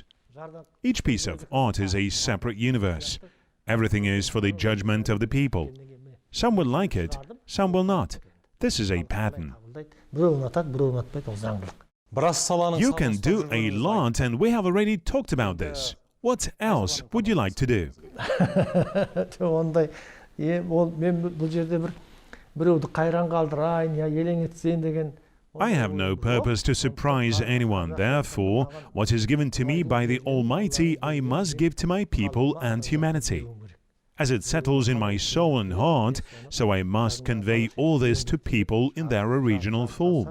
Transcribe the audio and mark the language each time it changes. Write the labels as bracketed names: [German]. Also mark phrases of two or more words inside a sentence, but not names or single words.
[English] Each piece of art is a separate universe. Everything is for the judgment of the people. Some will like it, some will not. This is a pattern. You can do a lot, and we have already talked about this. What else would you like to do? [Kazakh] ондай ол мен бұл жерде біреуді қайран қалдырайын я елең етсейін деген. [English] I have no purpose to surprise anyone. Therefore, what is given to me by the Almighty, I must give to my people and humanity. As it settles in my soul and heart, so I must convey all this to people in their original form.